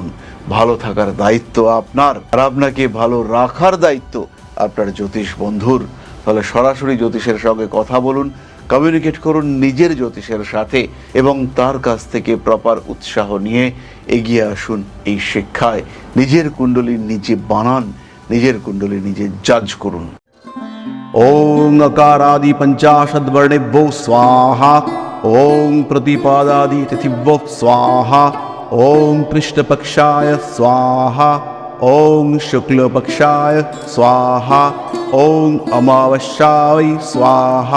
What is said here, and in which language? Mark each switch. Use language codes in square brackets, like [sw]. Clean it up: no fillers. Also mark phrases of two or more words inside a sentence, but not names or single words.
[bn] ভালো থাকার দায়িত্ব আপনার, আর আপনাকে ভালো রাখার দায়িত্ব আপনার জ্যোতিষ বন্ধুর। তাহলে সরাসরি জ্যোতিষের সঙ্গে কথা বলুন, কমিউনিকেট করুন নিজের জ্যোতিষের সাথে এবং তার কাছ থেকে প্রপার উৎসাহ নিয়ে এগিয়ে আসুন এই শিক্ষায়। নিজের কুণ্ডলী নিজে বানান, নিজের কুণ্ডলী নিজে জাজ করুন। [sa] ओं अकारादि पंचाशद वर्णेभ्यो स्वाहा। ओं प्रतिपादादि तिथिभ्यो स्वाहा। ओं कृष्णपक्षाय स्वाहा। ओं शुक्लपक्षाय स्वाहा। ओं अमावस्याय स्वाहा।